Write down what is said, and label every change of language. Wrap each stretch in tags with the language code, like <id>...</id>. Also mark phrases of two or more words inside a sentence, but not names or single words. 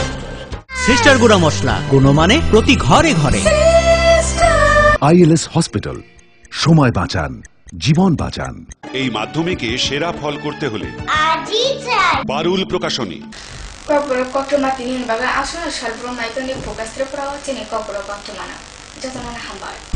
<bn>সিস্টার গুঁড়া মশলা, গুণমানে প্রতি ঘরে ঘরে। আইএলএস হসপিটাল, সময় বাঁচান, জীবন বাঁচান। এই মাধ্যমিকে সেরা ফল করতে হলে পারুল প্রকাশনী।</bn> <trp>Kokoro kotomati ni baga asuna shalbro naito ni focus tripura chini kokoro kotomana jatana hambar.</trp>